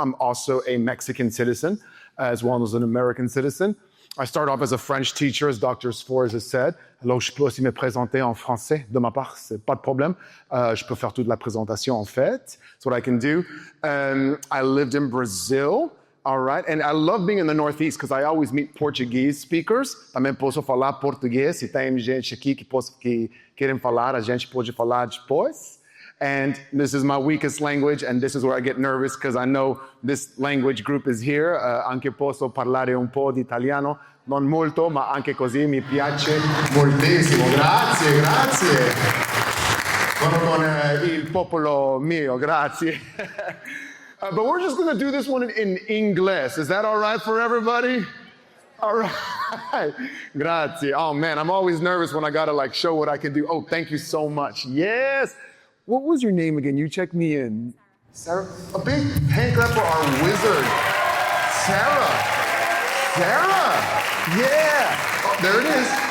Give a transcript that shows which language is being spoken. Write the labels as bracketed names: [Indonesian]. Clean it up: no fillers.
[English] I'm also a Mexican citizen, as well as an American citizen. I start off as a French teacher, as Dr. Sforza said. [French] Alors, je peux aussi me présenter en français. De ma part, c'est pas de problème. Je peux faire toute la présentation, en fait. [English] That's what I can do. I lived in Brazil. All right, and I love being in the Northeast because I always meet Portuguese speakers. [Portuguese] Também posso falar português. Se tem gente aqui que querem falar, a gente pode falar depois. [English] And this is my weakest language, and this is where I get nervous because I know this language group is here. [Italian] Anche posso parlare un po' di italiano, non molto, ma anche così mi piace moltissimo. Grazie, grazie. Con il popolo mio, grazie. [English] But we're just going to do this one in English. Is that all right for everybody? All right. Grazie. Oh, man, I'm always nervous when I got to, show what I can do. Oh, thank you so much. Yes. What was your name again? You checked me in. Sarah. A big hand clap for our wizard. Sarah. Sarah. Yeah. Oh, there it is.